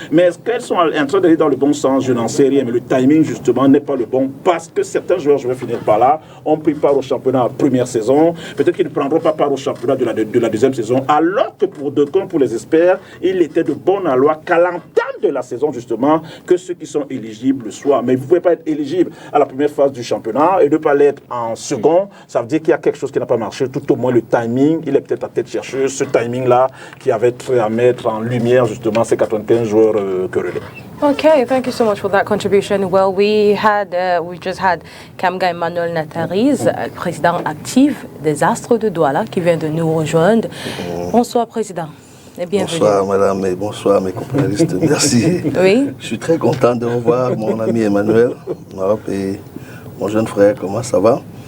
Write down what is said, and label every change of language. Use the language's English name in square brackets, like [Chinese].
[French] Mais est-ce qu'elles sont en train d'aller dans le bon sens? Je n'en sais rien, mais le timing justement n'est pas le bon, parce que certains joueurs, je vais finir par là, ont pris part au championnat en première saison, peut-être qu'ils ne prendront pas part au championnat de la deuxième saison, alors que pour deux comme pour les experts, il était de bonne loi qu'à l'entame de la saison justement, que ceux qui sont éligibles soient. Mais vous ne pouvez pas être éligible à la première phase du championnat et ne pas l'être en second. Ça veut dire qu'il y a quelque chose qui n'a pas marché. Tout au moins le timing, il est peut-être à tête chercheuse. Ce timing-là qui avait trait à mettre en lumière justement ces 95 joueurs querellés. [English] Okay, thank you so much for that contribution. Well, we just had [French] Kamga Emmanuel Natariz, président actif des Astres de Douala, qui vient de nous rejoindre. Bonsoir, président. Et bienvenue. Bonsoir madame et bonsoir mes compagnalistes, merci. Oui. Je suis très content de revoir mon ami Emmanuel et mon jeune frère, comment ça va?